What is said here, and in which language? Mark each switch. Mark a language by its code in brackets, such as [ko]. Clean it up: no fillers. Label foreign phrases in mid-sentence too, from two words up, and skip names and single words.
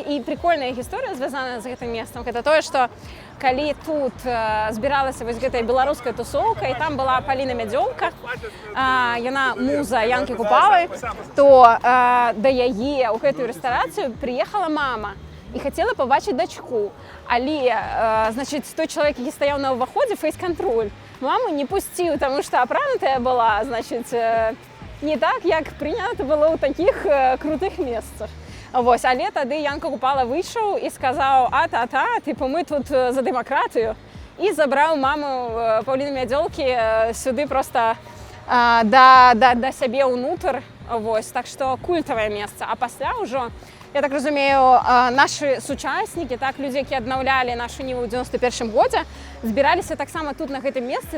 [be] І прикольная гісторыя, звязаная з гэтым месцам, гэта тое, што калі тут збіралася вось гэтая беларуская тусоўка, і там была Паліна Мядзёлка, яна муза Янкі Купалы, то да яе ў гэтую рэстарацыю прыехала мама і хацела пабачыць дачку. Але, значит, той чалавек, які стаяў на ўваходзе, фейс-кантроль, маму не пусціў, таму што апранутая была, значит, не так, як прынята было ў такіх крутых месцах. Вось, але тады Янка Купала выйшаў і сказаў: а-та-та, типу, мы тут за дэмакратыю. І забраў маму Паўліны Мядзёлкі сюды проста да сябе ўнутр. Вось, так што культавае месца. А пасля ўжо, я так разумею, нашы сучаснікі, так, людзі, якія аднаўлялі нашу Ніву ў 91-м годзе, збіраліся таксама тут, на гэтым месцы.